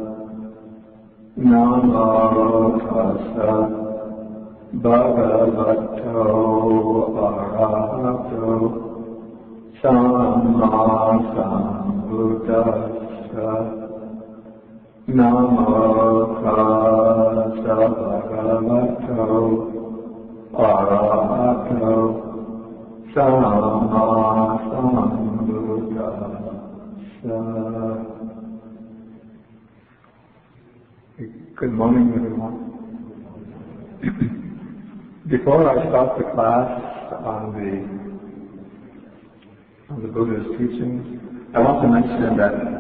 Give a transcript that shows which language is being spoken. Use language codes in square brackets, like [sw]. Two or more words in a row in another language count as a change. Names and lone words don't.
[pi] Namo tassa bhagavato arahato samma sambuddhassa. Namo tassa bhagavato arahato samma sambuddhassa. [en] Good morning, everyone. Before I start the class on the Buddha's teachings, I want to mention that